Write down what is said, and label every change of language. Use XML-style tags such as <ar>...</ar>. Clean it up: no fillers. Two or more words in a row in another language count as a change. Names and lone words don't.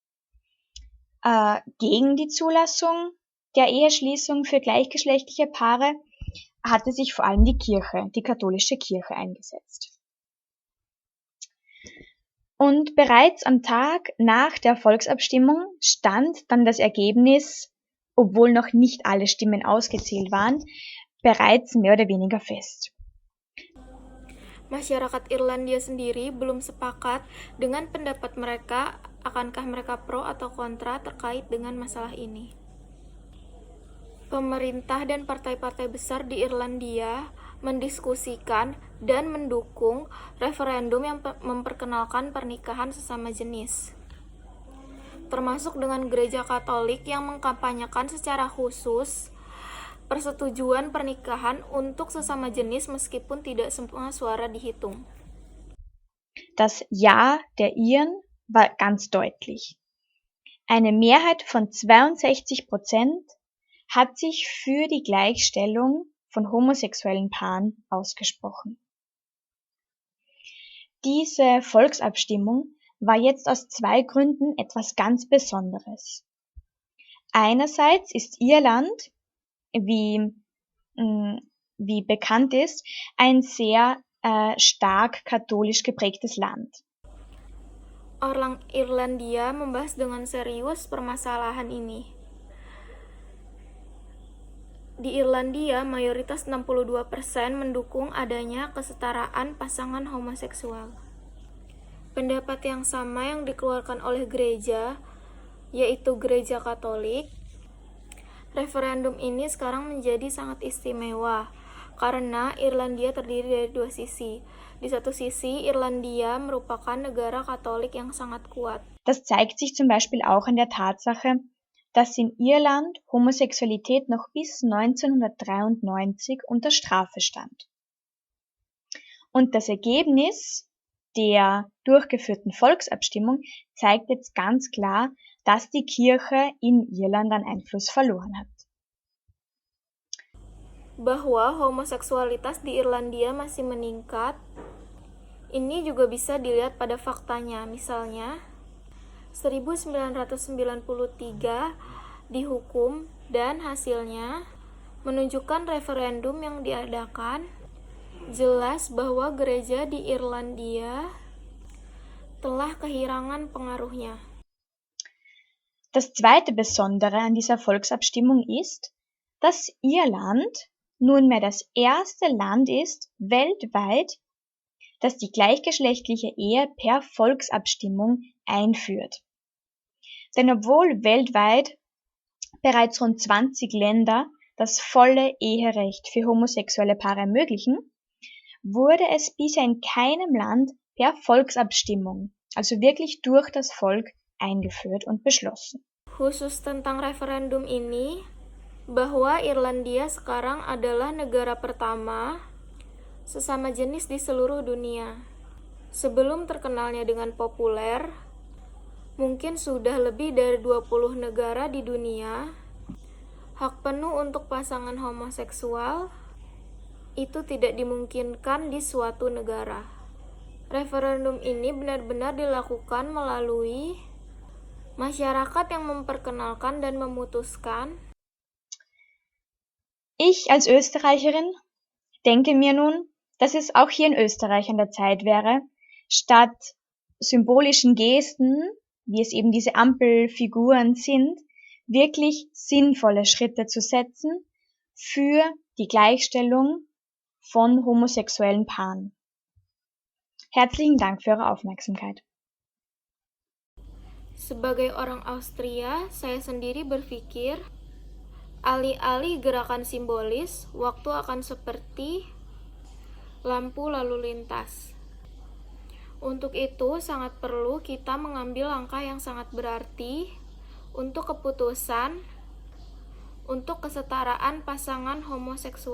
<de>Gegen die Zulassung der Eheschließung für gleichgeschlechtliche Paare hatte sich vor allem die katholische Kirche eingesetzt. Und bereits am Tag nach der Volksabstimmung stand dann das Ergebnis, obwohl noch nicht alle Stimmen ausgezählt waren, bereits mehr oder weniger fest.</de> <id>Masyarakat Irlandia sendiri belum sepakat dengan pendapat mereka, akankah mereka pro atau kontra terkait dengan masalah ini. Pemerintah dan partai-partai besar di Irlandia mendiskusikan dan mendukung referendum yang memperkenalkan pernikahan sesama jenis, termasuk dengan Gereja Katolik yang mengkampanyekan secara khusus persetujuan pernikahan untuk sesama jenis meskipun tidak semua suara dihitung.</id> <de>Das Ja der Iren war ganz deutlich. Eine Mehrheit von 62% hat sich für die Gleichstellung von homosexuellen Paaren ausgesprochen. Diese Volksabstimmung war jetzt aus 2 Gründen etwas ganz Besonderes. Einerseits ist Irland, wie bekannt ist, ein sehr stark katholisch geprägtes Land.</de> <id>Orang Irlandia membahas dengan serius permasalahan ini. Di Irlandia, mayoritas 62% mendukung adanya kesetaraan pasangan homoseksual. Pendapat yang sama yang dikeluarkan oleh gereja, yaitu Gereja Katolik. Referendum ini sekarang menjadi sangat istimewa, karena Irlandia terdiri dari 2 sisi. Di satu sisi, Irlandia merupakan negara Katolik yang sangat kuat.</id> <de>Das zeigt sich zum Beispiel auch an der Tatsache, dass in Irland Homosexualität noch bis 1993 unter Strafe stand. Und das Ergebnis der durchgeführten Volksabstimmung zeigt jetzt ganz klar, dass die Kirche in Irland an Einfluss verloren hat.</de> <id>Bahwa homoseksualitas di Irlandia masih meningkat, ini juga bisa dilihat pada faktanya. Misalnya, 1993 dihukum dan hasilnya menunjukkan referendum yang diadakan jelas bahwa gereja di Irlandia telah kehilangan pengaruhnya.</id> <de>Das zweite Besondere an dieser Volksabstimmung ist, dass Irland nunmehr das erste Land ist weltweit, das die gleichgeschlechtliche Ehe per Volksabstimmung einführt. Denn obwohl weltweit bereits rund 20 Länder das volle Eherecht für homosexuelle Paare ermöglichen, wurde es bisher in keinem Land per Volksabstimmung, also wirklich durch das Volk, eingeführt und beschlossen.</de> <id>Khusus tentang referendum ini, bahwa Irlandia sekarang adalah negara pertama sesama jenis di seluruh dunia. Sebelum terkenalnya dengan populer, mungkin sudah lebih dari 20 negara di dunia, hak penuh untuk pasangan homoseksual itu tidak dimungkinkan di suatu negara. Referendum ini benar-benar dilakukan melalui masyarakat yang memperkenalkan dan memutuskan.</id> <de>Ich als Österreicherin denke mir nun, dass es auch hier in Österreich an der Zeit wäre, statt symbolischen Gesten, wie es eben diese Ampelfiguren sind, wirklich sinnvolle Schritte zu setzen für die Gleichstellung von homosexuellen Paaren. Herzlichen Dank für eure Aufmerksamkeit.</de> <id>Sebagai orang Austria, saya sendiri berpikir, alih-alih gerakan simbolis, waktu akan seperti lampu lalu lintas. Untuk itu, sangat perlu kita mengambil langkah yang sangat berarti untuk keputusan untuk kesetaraan pasangan homoseksual.</id>